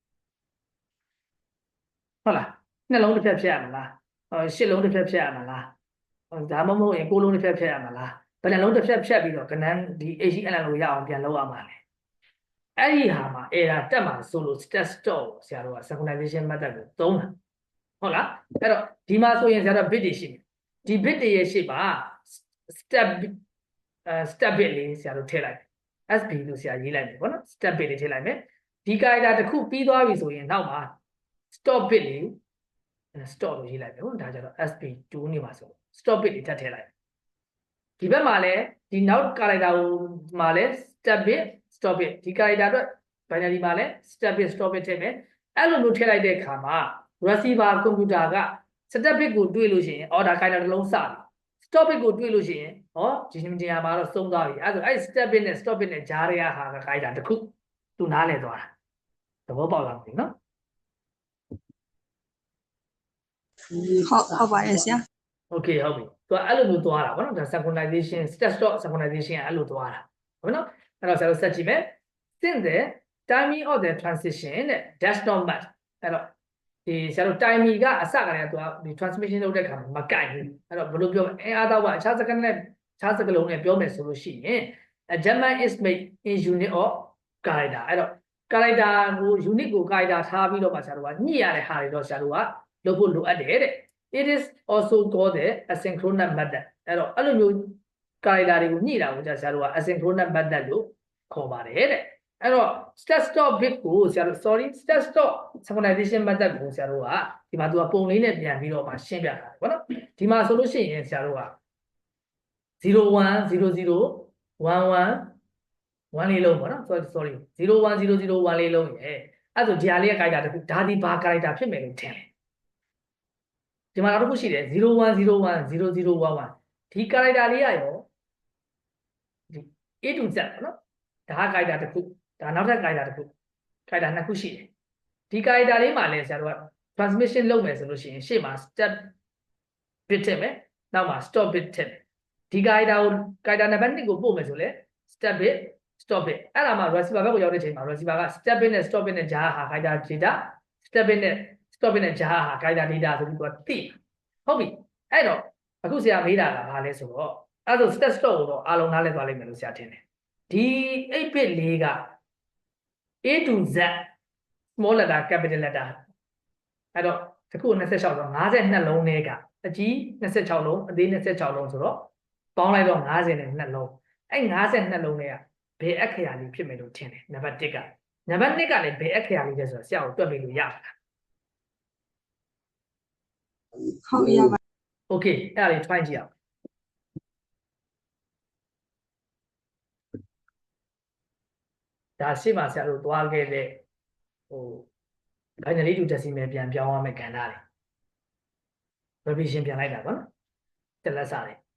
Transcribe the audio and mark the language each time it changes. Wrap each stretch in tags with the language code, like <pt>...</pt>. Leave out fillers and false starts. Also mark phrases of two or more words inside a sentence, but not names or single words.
<my>ဟုတ်လားနှလုံးတစ်ဖြတ်ဖြတ်ရမလားရှစ်လုံးတစ်ဖြတ်ဖြတ်ရမလားဒါမှမဟုတ်ရင်ကိုးလုံးတစ်ဖြတ်ဖြတ်ရမလားဘယ်နှလုံးတစ်ဖြတ်ဖြတ်ပြီးတော့ကနန်းဒီ HLN ကိုရအောင်ပြန်လုပ်ရမှာလဲအဲ့ဒီဟာမှာ error တက်မှာဆိုလို့</my> <en>step stop</en> <my>ဆရာတို့က</my> <en>synchronization method</en> <my>ကိုသုံးတာဟုတ်လားအဲ့တော့ဒီမှာဆိုရင်ဆရာတို့ bit တွေရှိတယ်ဒီ bit တွေရဲ့ရှေ့မှာ</my> <en>step bit</en> <my>လေးဆရာတို့ထည့်လိုက် SB လို့ဆရာရေးလိုက်မယ်ပေါ့နော်</my> <en>step bit</en> <my>လေးထည့်လိုက်မယ်ဒီ character တစ်ခုပြီးသွားပြီဆိုရင်နောက်မှာ</my> <en>stop bit</en> <my>လေး stop လို့ရေး လိုက်မယ်ဟုတ်ဒါကြတော့ SB2 နေမှာဆို</my> <en>stop bit</en> <my>လေးထပ်ထည့်လိုက်ဒီဘက်မှာလည်းဒီနောက် character ကိုမှာလည်း</my> <en>step bit stop bit</en> <my>ဒီ character အတွက် binary မှာလည်း</my> <en>step bit stop bit</en> <my>ထည့်မယ်အဲ့လိုမျိုးထည့်လိုက်တဲ့အခါမှာ</my> <en>receiver computer</en> <my>က</my> <en>step bit</en> <my>ကိုတွေးလို့ရှိရင်ဒါ character တစ်လုံးစပြီ</my> <en>stop bit</en> <my>ကိုတွေးလို့ရှိရင်ဒီနေရာမှာတော့သုံးသွားပြီအဲ့ဒါအဲ့</my> <en>step bit</en> <my>နဲ့</my> <en>stop bit</en> <my>နဲ့ဂျားရဟာက character တစ်ခုသူနားလည်သွားတာသဘောပေါက်လားမသိနော် ဟုတ်ပါရဲ့ဆရာ Okay ဟုတ်ပြီသူကအဲ့လိုမျိုးသွားတာဗောနော်ဒါ</my> <en>synchronization step stop synchronization</en> <my>အဲ့လိုသွားတာဟုတ်နော်အဲ့တော့ဆရာတို့ဆက်ကြည့်မယ်</my> <en>since the timing of the transition</en> <my>တဲ့</my> <en>dash dot mat</en> <my>အဲ့တော့ဒီဆရာတို့ timing ကအစကတည်းကသူကဒီ transmission လုပ်တဲ့အခါမှာမကိုက်ဘူးအဲ့တော့ဘယ်လိုပြောမလဲအားတော့ကအခြားစကားနဲ့အခြားစကားလုံးနဲ့ပြောမယ်ဆိုလို့ရှိရင်</my> <en>adjustment is made in unit of character</en> <my>အဲ့တော့ character ကို unit ကို character ထားပြီးတော့မှဆရာတို့ကညှိရတဲ့ဟာတွေတော့ဆရာတို့ကလုပ်ဖို့လိုအပ်တယ်တဲ့</my> <en>It is also called the asynchronous method</en> <my>အဲ့တော့အဲ့လိုမျိုး character တွေကိုညှိတာကိုဆရာတို့က</my> <en>asynchronous method</en> <my>လို့ခေါ်ပါတယ်တဲ့အဲ့တော့</my> <en>step stop bit</en> <my>ကိုဆရာတို့</my> <en>step stop synchronization method</en> <my>ကိုဆရာတို့ကဒီမှာသူကပုံလေးနဲ့ပြန်ပြီးတော့မှရှင်းပြတာပေါ့နော်ဒီမှာဆိုလို့ရှိရင်ဆရာတို့က010011 1လေးလုံးပေါ့နော် sorry 010011လေးလုံးရယ်အဲ့ဆိုဒီဟာလေးရဲ့ character တခုဒါဒီဘာ character ဖြစ်မယ်လို့ထင်လဲဒီမှာနောက်တစ်ခုရှိတယ်01010011ဒီ character လေးရရောဒီ</my> <en>A to Z</en> <my>ပေါ့နော်ဒါက character တစ်ခုဒါနောက်ထပ် character တစ်ခု character နှစ်ခုရှိ တယ်ဒီ character လေးမှာလည်းဆရာတို့က transmission လုပ်မယ်ဆိုလို့ရှိရင်ရှေ့မှာ</my> <en>step bit</en> <my>ထည့်မယ်နောက်မှာ</my> <en>stop bit</en> <my>ထည့်မယ်ဒီ character ကို character နံပါတ်1ကိုပို့မယ်ဆိုလဲ</my> <en>step bit stop bit</en> <my>အဲ့ဒါမှ receiver ဘက်ကိုရောက်တဲ့ချိန်မှာ receiver က</my> <en>step bit</en> <my>နဲ့</my> <en>stop bit</en> <my>နဲ့ကြားဟာ</my> <en>character data step bit</en> <my>နဲ့</my> <en>stop bit</en> <my>နဲ့ကြားဟာ</my> <en>character data</en> <my>ဆိုပြီးတော့သိ ဟုတ်ပြီအဲ့တော့အခုဆရာမေးတာကဘာလဲဆိုတော့အဲ့ဆို</my> <en>step stop</en> <my>ကိုတော့အားလုံးနားလည်သွားလိမ့်မယ်လို့ဆရာထင်တယ်ဒီ8 bit လေးက</my> <en>A to Z small letter capital letter</en> <my>အဲ့တော့တခု26ဆို52လုံးနဲ့ကအကြီး26လုံးအသေး26လုံးဆိုတော့ပေါင်းလိုက်တော့52လုံးအဲ့52လုံးနဲ့ကဘယ်အခရာလေးဖြစ်မယ်လို့ထင်တယ်နံပါတ်1ကနံပါတ်2ကလည်းဘယ်အခရာလေးလဲဆိုတော့ဆရာကိုတွက်ပြီးလို့ရမှာ ဟုတ်ရပါ Okay အဲ့ဒါလေး try ကြည့်အောင်ဒါရှေ့မှာဆရာတို့သွားခဲ့တဲ့</my> <en>binary to decimal</en> <my>ပြန်ပြောင်းရမယ့်ကဏ္ဍတွေ revision ပြန်လိုက်တာပေါ့နော်တက်လက်စားတယ်</my>